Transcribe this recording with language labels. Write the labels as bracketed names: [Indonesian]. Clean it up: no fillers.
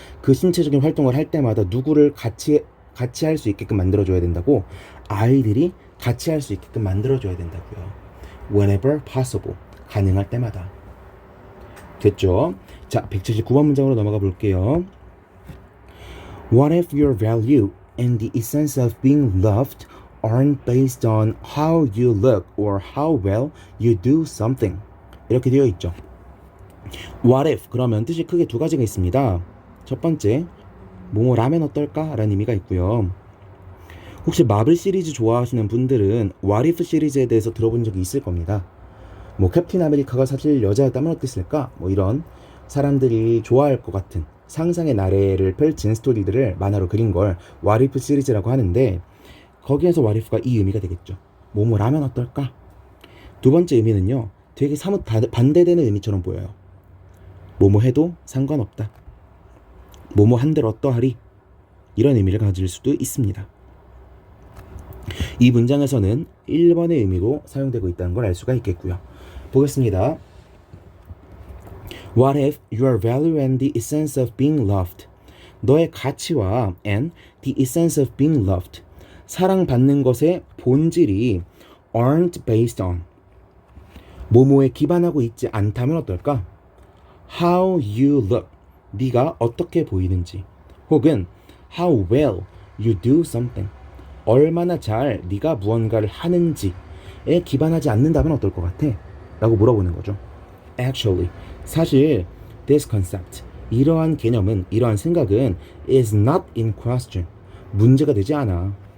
[Korean] 그 신체적인 활동을 할 때마다 누구를 같이 할 수 있게끔 만들어줘야 된다고? 아이들이 같이 할 수 있게끔 만들어줘야 된다고요. [English] Whenever possible. [Korean] 가능할 때마다. 됐죠? 자, 179번 문장으로 넘어가 볼게요. [English] What if your value and the essence of being loved aren't based on how you look or how well you do something? [Korean] 이렇게 되어 있죠. What if 그러면 뜻이 크게 두 가지가 있습니다. 첫 번째 뭐라면 어떨까? 라는 의미가 있고요. 혹시 마블 시리즈 좋아하시는 분들은 What if 시리즈에 대해서 들어본 적이 있을 겁니다. 뭐 캡틴 아메리카가 사실 여자였다면 어땠을까? 뭐 이런 사람들이 좋아할 것 같은 상상의 나래를 펼친 스토리들을 만화로 그린 걸 What if 시리즈라고 하는데 거기에서 What if가 이 의미가 되겠죠. 뭐라면 어떨까? 두 번째 의미는요. 되게 사뭇 반대되는 의미처럼 보여요. 뭐뭐 해도 상관없다. 뭐뭐 한들 어떠하리? 이런 의미를 가질 수도 있습니다. 이 문장에서는 1번의 의미로 사용되고 있다는 걸 알 수가 있겠고요. 보겠습니다. [English] What if your value and the essence of being loved? [Korean] 너의 가치와 [English] and the essence of being loved. [Korean] 사랑받는 것의 본질이 [English] aren't based on. [Korean] 뭐뭐에 기반하고 있지 않다면 어떨까? [English] How you look. [Korean] 네가 어떻게 보이는지. 혹은 [English] how well you do something. [Korean] 얼마나 잘 네가 무언가를 하는지에 기반하지 않는다면 어떨 것 같아? 라고 물어보는 거죠. [English] Actually, [Korean] 사실 [English] this concept, [Korean] 이러한 개념은, 이러한 생각은 [English] is not in question, [Korean] 문제가 되지 않아.